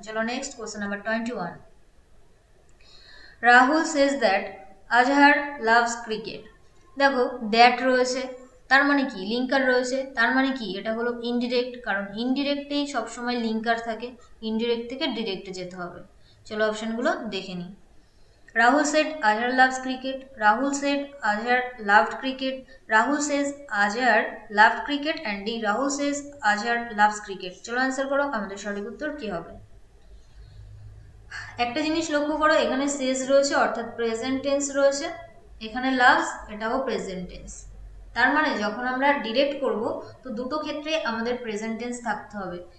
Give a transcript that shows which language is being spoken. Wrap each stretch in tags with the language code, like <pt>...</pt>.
<bn>চলো next question number 21,</bn> <en>Rahul says that Azhar loves cricket.</en> <bn>দেখো that রয়েছে, তার মানে কি, লিঙ্কার রয়েছে, তার মানে কি, এটা হলো ইনডিরেক্ট, কারণ ইনডিরেক্টেই সবসময় লিঙ্কার থাকে, ইনডিরেক্ট থেকে ডিরেক্টে যেতে হবে। চলো অপশানগুলো দেখে নিই।</bn> <en>Rahul said Azhar loves cricket. Rahul said Azhar loved cricket. Rahul says Azhar loved cricket, and D Rahul says Azhar loves cricket.</en> <bn>চলো অ্যান্সার করো আমাদের সঠিক উত্তর কি হবে। একটা জিনিস লক্ষ্য করো, এখানে সেজ রয়েছে অর্থাৎ প্রেজেন্ট টেন্স রয়েছে, এখানে লাভস এটাও প্রেজেন্ট টেন্স। তার মানে যখন আমরা ডিরেক্ট করব তো দুটো ক্ষেত্রে আমাদের প্রেজেন্ট টেন্স থাকতে হবে।</bn>